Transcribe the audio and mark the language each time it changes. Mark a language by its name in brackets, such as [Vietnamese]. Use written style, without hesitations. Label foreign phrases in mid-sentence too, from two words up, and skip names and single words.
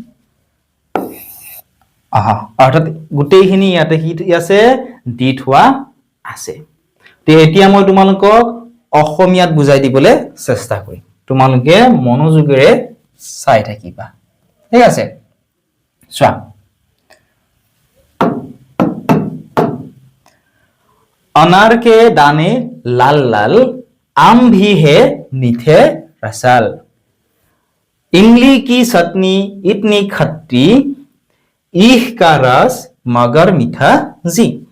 [Assamese] আহা অর্থাৎ গুটেইখিনি ইয়াতে কি আছে দিত হোৱা আছে তে এতিয়া মই তোমালোকক অসমীয়াত বুজাই দিবলৈ চেষ্টা কৰিম তোমালোকে মনোযোগেৰে চাই থাকিবা ঠিক আছে চোৱা [Hindi] अनार के दाने लाल लाल आम भी है मीठे रसाल इमली की चटनी इतनी खट्टी ईह का रस मगर मीठा जी